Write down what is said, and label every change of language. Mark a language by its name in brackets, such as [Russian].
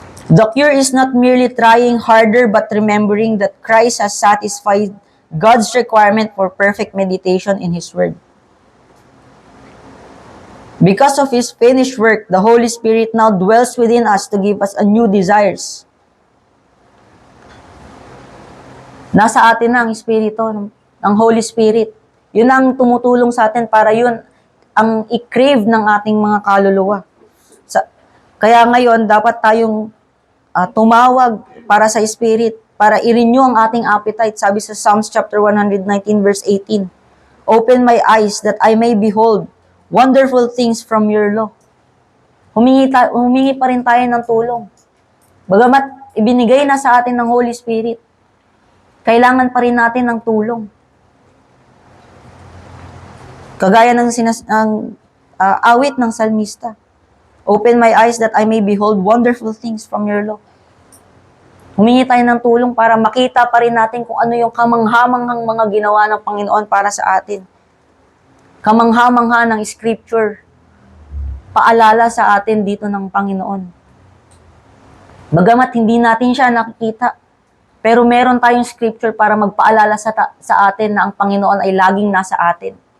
[English] The cure is not merely trying harder but remembering that Christ has satisfied God's requirement for perfect meditation in His Word. Because of His finished work, the Holy Spirit now dwells within us to give us a new desires. [Filipino] Nasa atin na ang Espiritu ng Holy Spirit. Yun ang tumutulong sa atin para yun ang i-crave ng ating mga kaluluwa. Kaya ngayon, dapat tayong tumawag para sa Spirit, para i-renew ang ating appetite. Sabi sa [English] Psalms chapter 119 verse 18, open my eyes that I may behold wonderful things from your law. [Filipino] Humingi pa rin tayo ng tulong. Bagamat ibinigay na sa atin ng Holy Spirit, kailangan pa rin natin ng tulong. Kagaya ng awit ng salmista. [English] Open my eyes that I may behold wonderful things from your law. [Filipino] Humingi tayo ng tulong para makita pa rin natin kung ano yung kamanghamanghang mga ginawa ng Panginoon para sa atin. Kamangha-mangha ng scripture. Paalala sa atin dito ng Panginoon. Bagamat hindi natin siya nakikita, pero meron tayong scripture para magpaalala sa atin na ang Panginoon ay laging nasa atin.